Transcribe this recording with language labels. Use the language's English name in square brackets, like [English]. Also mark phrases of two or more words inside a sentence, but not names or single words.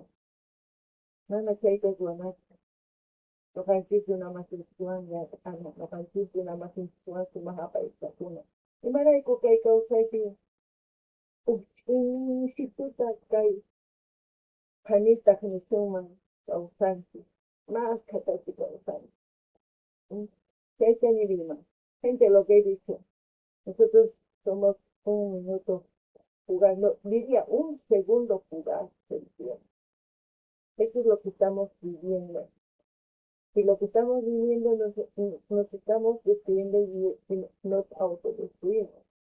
[Quechua] Mana chayta ruwanachka. Ñuqanchik runa masinchikwan ñuqanchik runa masinchikwan sumaq apayuqtakuna. Imarayku kay kawsaypi uch'uysituta kay qhanitaq nishuman kawsanchik, maskhatachik kawsanchik. Chayta niriman. [Spanish] Gente, lo que he dicho, nosotros somos un minuto jugando, diría un segundo fugaz del tiempo. Eso es lo que estamos viviendo. Y lo que estamos viviendo nos estamos destruyendo y nos autodestruimos.